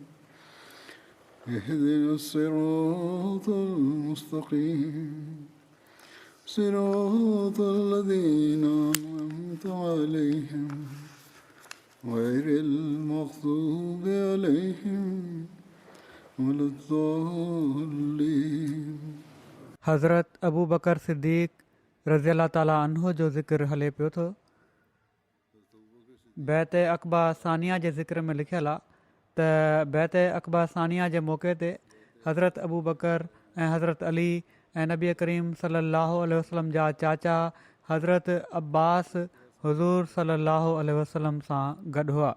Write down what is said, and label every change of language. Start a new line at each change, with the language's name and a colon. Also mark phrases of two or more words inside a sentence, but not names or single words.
Arabic: اهدنا الصراط المستقيم صراط الذين أنعمت عليهم غير المغضوب عليهم ولا الضالين.
Sindhi: हज़रत अबू बकर सिद्दीक़
Arabic: رضي الله تعالى عنه
Sindhi: जो ज़िक्र हले पियो थो। बैत अक़बा सानिया जे ज़िक्र में लिखियलु आहे त बैत अक़बा सानिया जे मौक़े ते हज़रत अबू बकर ऐं हज़रत अली ऐं नबी करीम
Arabic: صلى الله عليه وسلم
Sindhi: जा चाचा हज़रत अब्बास हुज़ूर
Arabic: صلى الله عليه وسلم
Sindhi: सां गॾु हुआ।